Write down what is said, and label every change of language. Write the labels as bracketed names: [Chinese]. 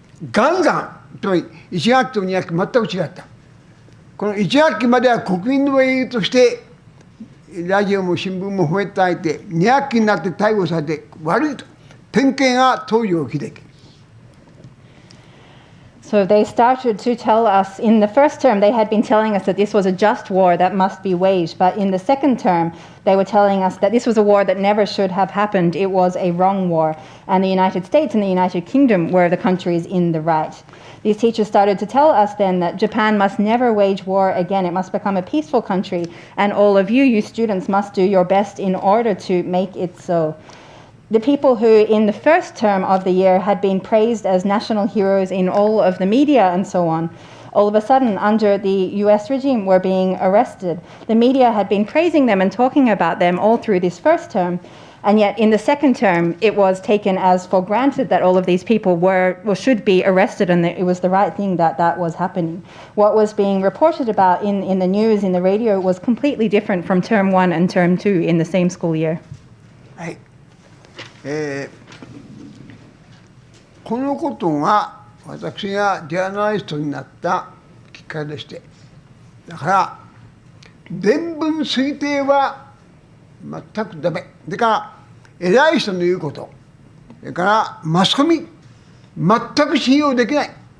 [Japanese] ガンガン、つまり1学期と2学期全く違った。この1学期までは国民の英雄としてラジオも新聞も褒めたたえて2学期になって逮捕されて悪いと典型が東条英機。 [English] So they started to tell us, in the first term, they had been telling us that this was a just war that must be waged. But in the second term, they were telling us that this was a war that never should have happened. It was a wrong war. And the United States and the United Kingdom were the countries in the right. These teachers started to tell us then that Japan must never wage war again. It must become a peaceful country. And all of you students, must do your best in order to make it so. The people who in the first term of the year had been praised as national heroes in all of the media and so on, all of a sudden under the US regime were being arrested. The media had been praising them and talking about them all through this first term, and yet in the second term it was taken as for granted that all of these people should be arrested, and that it was the right thing that that was happening. What was being reported about in the news, in the radio, was completely different from term 1 and term 2 in the same school year. [Japanese] このことが私がジャーナリストになったきっかけでして、だから伝聞推定は全くダメ。だから偉い人の言うこと、それからマスコミ全く信用できない。